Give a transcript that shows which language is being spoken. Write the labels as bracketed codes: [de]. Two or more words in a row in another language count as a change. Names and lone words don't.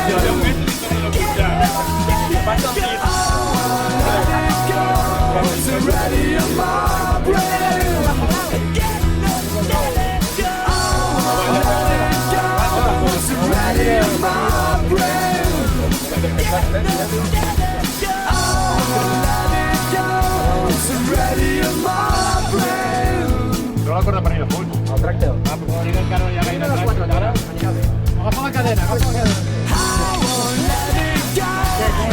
[en] It's ready in my brain. It's ready in my brain. It's ready in my brain. [ca] No la corda per allà a fons. El tracte. Ah, però si encara no hi ha gaire tracte. Agafa la cadena, agafa la cadena. [en] I won't let it go.